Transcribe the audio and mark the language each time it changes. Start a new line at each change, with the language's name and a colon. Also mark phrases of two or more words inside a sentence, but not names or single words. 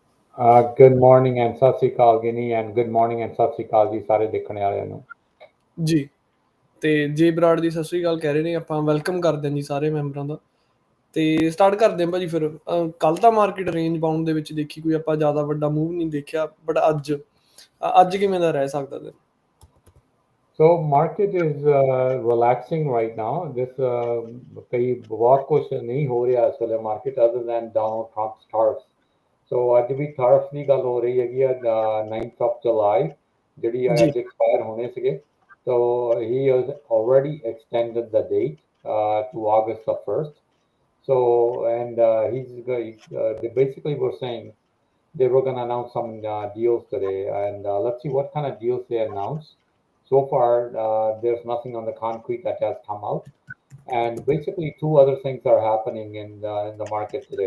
English: good morning and
Punjabi: ਸਤਿ ਸ਼੍ਰੀ ਅਕਾਲ ਗਿਨੀ,
English: and good morning and
Punjabi: ਸਤਿ ਸ਼੍ਰੀ ਅਕਾਲ ਜੀ ਸਾਰੇ ਦੇਖਣ ਵਾਲਿਆਂ ਨੂੰ ਜੀ। ਤੇ ਜੇ ਬਰਾੜ ਦੀ ਸਤਿ ਸ਼੍ਰੀ ਅਕਾਲ ਕਹਿ ਰਹੇ ਨੇ, ਆਪਾਂ ਵੈਲਕਮ ਕਰਦੇ ਹਾਂ ਜੀ ਸਾਰੇ ਮੈਂਬਰਾਂ ਦਾ। ਤੇ ਸਟਾਰਟ ਕਰਦੇ ਹਾਂ ਭਾਜੀ ਫਿਰ। ਕੱਲ ਤਾਂ
English: market range bound
Punjabi: ਦੇ ਵਿੱਚ ਦੇਖੀ, ਕੋਈ ਆਪਾਂ ਜ਼ਿਆਦਾ ਵੱਡਾ ਮੂਵ ਨਹੀਂ ਦੇਖਿਆ, ਬਟ ਅੱਜ ਕਿਵੇਂ ਦਾ ਰਹਿ ਸਕਦਾ ਦਿਨ?
English: So market is relaxing right now.
Punjabi: ਕਈ ਬਹੁਤ ਕੁਛ ਨਹੀਂ ਹੋ ਰਿਹਾ ਇਸ ਵੇਲੇ ਮਾਰਕੀਟ
English: other than Donald Trump's tariffs.
Punjabi: So ਅੱਜ ਵੀ tariff ਦੀ ਗੱਲ ਹੋ ਰਹੀ ਹੈਗੀ ਆ 9th of July, ਜਿਹੜੀ ਅੱਜ ਐਕਸਪਾਇਰ ਹੋਣੇ ਸੀਗੇ।
English: So he has already extended the date to August the 1st. So and they basically were saying they were going to announce some deals today, and let's see what kind of deals they announce. So far, there's nothing on the concrete that has come out, and basically two other things are happening in the market today.